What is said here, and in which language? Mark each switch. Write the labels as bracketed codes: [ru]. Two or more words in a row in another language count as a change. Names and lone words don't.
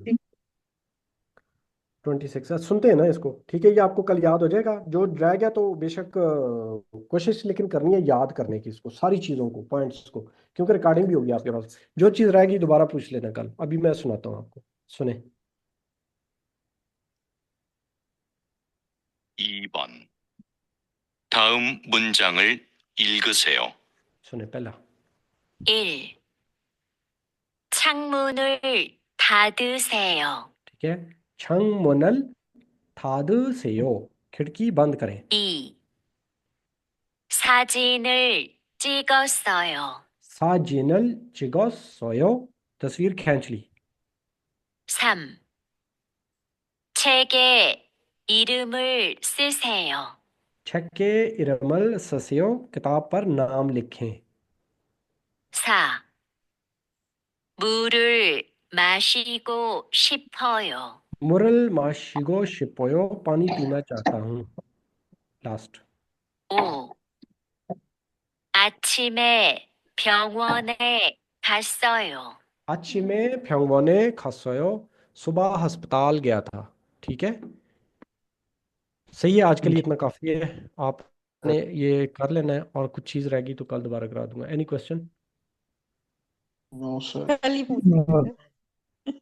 [hi] 26 है, सुनते हैं ना इसको, ठीक है। ये आपको कल याद हो जाएगा, जो रह गया तो बेशक कोशिश लेकिन करनी है याद करने की, इसको सारी चीज़ों को, पॉइंट्स को, क्योंकि रिकॉर्डिंग भी होगी आपके पास। जो चीज़ रहेगी दोबारा पूछ लेना कल, अभी मैं सुनाता हूँ आपको, सुने। [ko] 2번. 다음 문장을 읽으세요. [hi] सुने पहला। 1. [ko] 창문을 닫으세요. [hi] ठीक है, [ko] 창문을 닫으세요, [hi] खिड़की बंद करें। 2. [ko] 사진을 찍었어요. 사진을 찍었어요, [hi] तस्वीर खींच ली। 3. [ko] 책에 이름을 쓰세요. 책에 이름을 쓰세요, [hi] किताब पर नाम लिखें। 4. [ko] 물을 마시고 싶어요. 물을 마시고 싶어요, [hi] पानी पीना चाहता हूँ। लास्ट। 5. [ko] 아침에 병원에 갔어요. 아침에 병원에 갔어요, [hi] सुबह अस्पताल गया था, ठीक है। सही है, आज के लिए इतना काफ़ी है। आपने ये कर लेना है, और कुछ चीज़ रहेगी तो कल दोबारा करा दूंगा। [en] any question? no sir. [hi] कल ही पूछेंगे